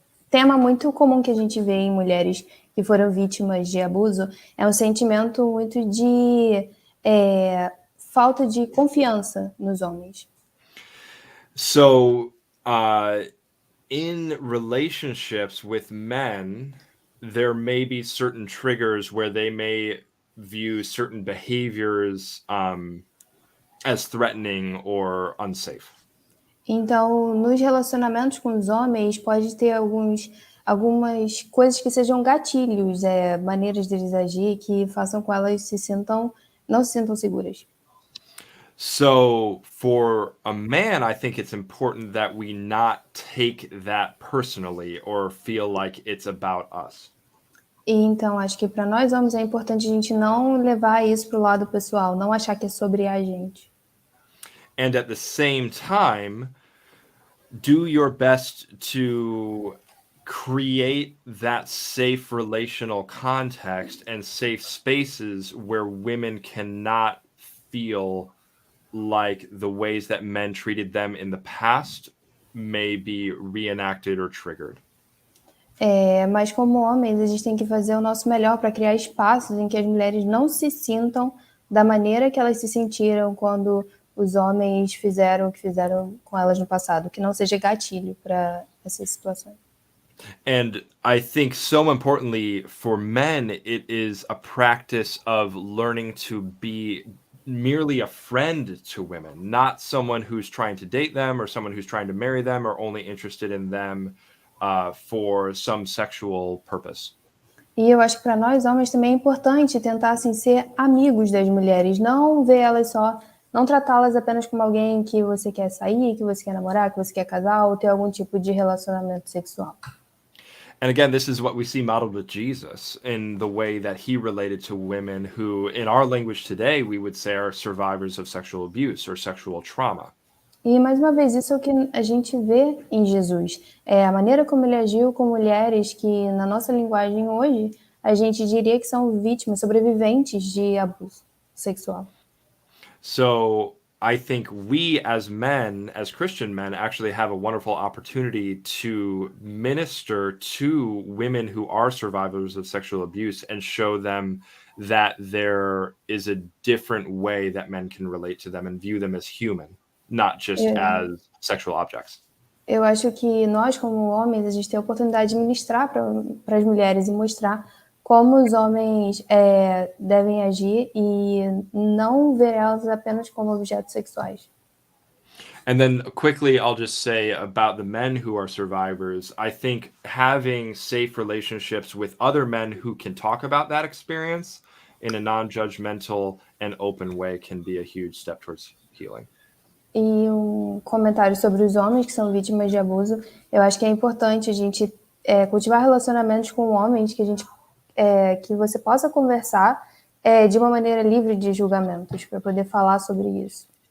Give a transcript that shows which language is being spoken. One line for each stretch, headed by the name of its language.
Portuguese: Tema muito comum que a gente vê em mulheres que foram vítimas de abuso é um sentimento muito de falta de confiança nos homens.
English: So, in relationships with men, there may be certain triggers where they may view certain behaviors as threatening or unsafe.
Portuguese: Então, nos relacionamentos com os homens, pode ter algumas coisas que sejam gatilhos, maneiras deles agir que façam com elas não se sintam seguras.
English: So for a man, I think it's important that we not take that personally or feel like it's about us.
Portuguese: E então, acho que para nós homens é importante a gente não levar isso para o lado pessoal, não achar que é sobre a gente.
English: And at the same time, do your best to create that safe relational context and safe spaces where women cannot feel like the ways that men treated them in the past may be reenacted or triggered.
Portuguese: Mas como homens, a gente tem que fazer o nosso melhor para criar espaços em que as mulheres não se sintam da maneira que elas se sentiram quando os homens fizeram o que fizeram com elas no passado, que não seja gatilho para essas situações.
English: And I think so importantly for men, it is a practice of learning to be merely a friend to women, not someone who's trying to date them or someone who's trying to marry them or only interested in them for some sexual purpose.
Portuguese: E eu acho que para nós homens também é importante tentar assim, ser amigos das mulheres, não ver elas não tratá-las apenas como alguém que você quer sair, que você quer namorar, que você quer casar ou ter algum tipo de relacionamento sexual.
English: And again, this is what we see modeled with Jesus in the way that he related to women who, in our language today, we would say are survivors of sexual abuse or sexual trauma.
Portuguese: E, mais uma vez, isso é o que a gente vê em Jesus. A maneira como ele agiu com mulheres que, na nossa linguagem hoje, a gente diria que são vítimas, sobreviventes de abuso sexual.
English: So I think we as men, as Christian men, actually have a wonderful opportunity to minister to women who are survivors of sexual abuse and show them that there is a different way that men can relate to them and view them as human, not just as sexual objects.
Portuguese: Eu acho que nós, como homens, a gente tem a oportunidade de ministrar para as mulheres e mostrar como os homens devem agir e não ver elas apenas como objetos sexuais.
English: And then quickly, I'll just say about the men who are survivors, I think having safe relationships with other men who can talk about that experience in a non-judgmental and open way can be a huge step towards healing.
Portuguese: E comentário sobre os homens que são vítimas de abuso, eu acho que é importante a gente cultivar relacionamentos com homens que a gente que você possa conversar de uma maneira livre de julgamentos, para poder falar sobre isso.